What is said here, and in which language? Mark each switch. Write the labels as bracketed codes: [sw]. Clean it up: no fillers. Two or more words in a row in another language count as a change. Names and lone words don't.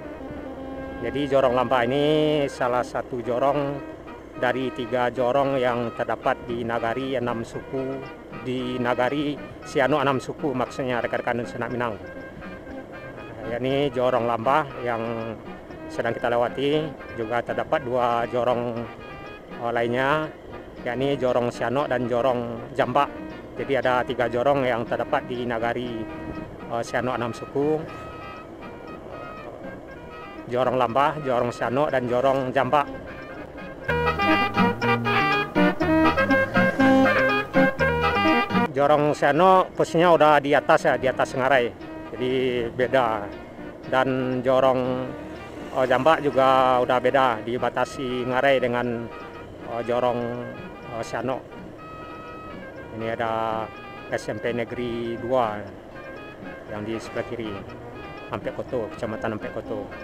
[id] Jadi Jorong Lambah ini salah satu jorong dari 3 jorong yang terdapat di Nagari Enam Suku, di Nagari Siano Enam Suku maksudnya rekan-rekan Senak Minang. Ini Jorong Lambah yang sedang kita lewati. Juga terdapat 2 jorong lainnya, yakni Jorong Siano dan Jorong Jambak. Jadi ada 3 jorong yang terdapat di Nagari Siano Enam Suku: Jorong Lambah, Jorong Siano, dan Jorong Jambak. Jorong Siano posisinya udah di atas ya, di atas Ngarai, jadi beda. Dan Jorong Jambak juga udah beda, dibatasi Ngarai dengan Jorong Siano. Ini ada SMP Negeri 2 yang di sebelah kiri, Ampek Koto, Kecamatan Ampek Koto.